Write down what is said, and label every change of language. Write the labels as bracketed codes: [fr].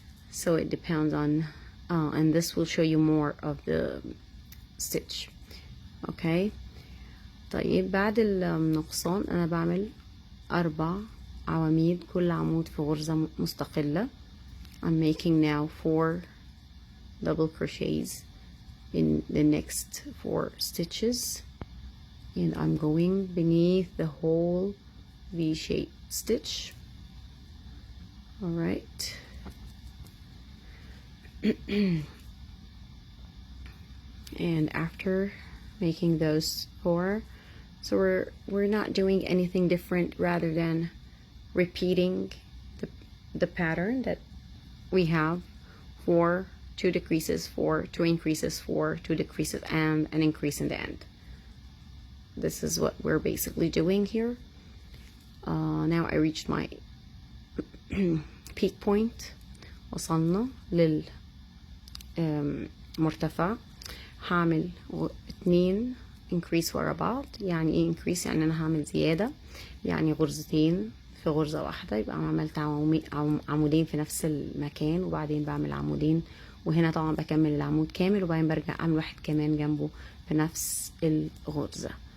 [en] So it depends on, and this will show you more of the stitch. Okay. [ar] طيب بعد النقصان انا بعمل 4 عواميد، كل عمود في غرزة مستقلة. [en] I'm making now 4 double crochets in the next 4 stitches, and I'm going beneath the whole V-shaped stitch. All right. And after making those 4, so we're not doing anything different rather than repeating the pattern that we have: 4 2 decreases, 4 2 increases, 4 2 decreases, and an increase in the end. This is what we're basically doing here. Now I reached my peak point. [ar] وصلنا للمرتفع. هعمل 2 increase ورا بعض. يعني ايه increase؟ يعني انا هعمل زيادة، يعني غرزتين في غرزة واحدة. يبقى انا عملت عمودين في نفس المكان، وبعدين بعمل عمودين، وهنا طبعا بكمل العمود كامل، وبعدين برجع اعمل واحد كمان جنبه في نفس الغرزة.